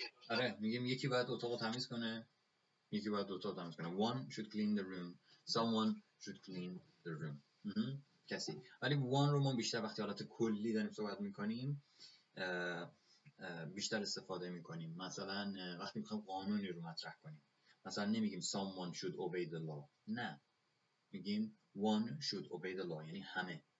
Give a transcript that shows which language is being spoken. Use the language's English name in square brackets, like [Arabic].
[Persian] آره میگیم یکی باید اتاق تمیز کنه، یکی باید اتاق تمیز کنه. [English] one should clean the room، someone should clean the room. [Persian] کسی. ولی one رو ما بیشتر وقتی حالت کلی داریم صحبت میکنیم بیشتر استفاده میکنیم. مثلا وقتی میخوایم قانونی رو مطرح کنیم، مثلا نمیگیم [English] someone should obey the law، [Persian] نه میگیم [English] one should obey the law، [Persian] یعنی همه.